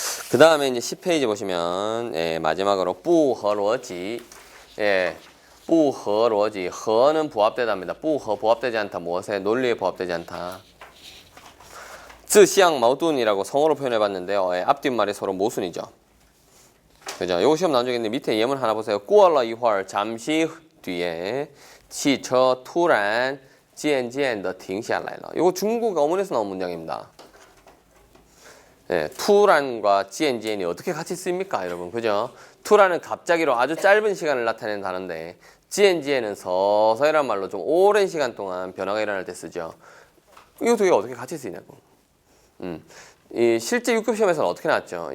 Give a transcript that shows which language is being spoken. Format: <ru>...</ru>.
<ko>그 다음에 이제 10페이지 보시면 마지막으로</ko> <zh>不合逻辑 不合逻辑</zh> <ko>허는 부합되답니다. 不合 부합되지 않다. 무엇에? 논리에 부합되지 않다. 自相矛盾이라고 성어로 표현해봤는데요. 앞뒷말이 서로 모순이죠. 그죠? 요거 시험 나온 적이 있는데 밑에 예문 하나 보세요.</ko> <zh>过了一会儿</zh> <ko>잠시 뒤에</ko> <zh>汽车突然渐渐地停下来了.</zh> <ko>요거 중국 어문에서 나온 문장입니다. 투란과 지엔지엔이 어떻게 같이 쓰입니까, 여러분? 그죠? 투란은 갑자기로 아주 짧은 시간을 나타내는 단어인데 지엔지엔은 서서히란 말로 좀 오랜 시간 동안 변화가 일어날 때 쓰죠. 이거 두 개가 어떻게 같이 쓰이냐고. 이 실제 6급 시험에서는 어떻게 나왔죠?</ko>